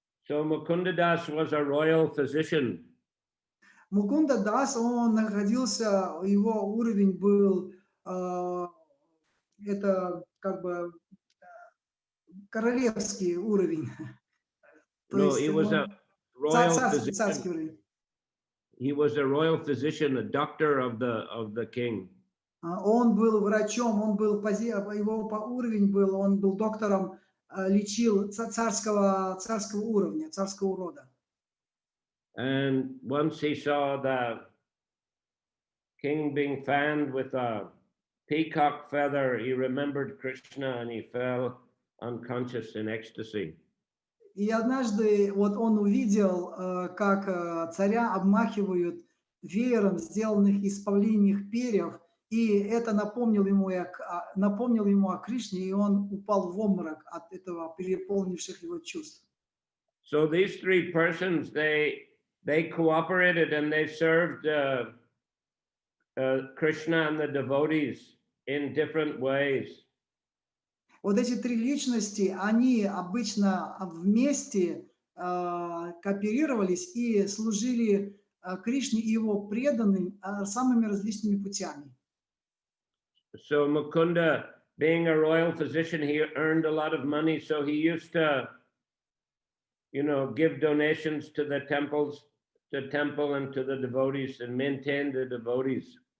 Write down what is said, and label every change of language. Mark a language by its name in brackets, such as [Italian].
[English] So Mukundadas was a royal physician. [Russian] Мукундадас, он находился, его уровень был, это как бы королевский уровень. [English] No, he was a royal physician. [Russian] Царский уровень. [English] He was a royal physician, a doctor of the king. [Russian] Он был врачом, он был его по уровень был, он был доктором, лечил царского уровня, царского рода. [English] And once he saw the king being fanned with a peacock feather, he remembered Krishna and he fell unconscious in ecstasy. [Russian] И однажды вот он увидел, как царя обмахивают веером, сделанных из павлиньих перьев, и это напомнил ему о Кришне, и он упал в обморок от этого переполнивших его чувств. [English] So these three persons, they cooperated and they served Krishna and the devotees in different ways. [Russian] Вот эти три личности, они обычно вместе кооперировались и служили Кришне и его преданным самыми различными путями. [English] So Mukunda, being a royal physician, he earned a lot of money, so he used to, give donations to the temple and to the devotees and maintain the devotees.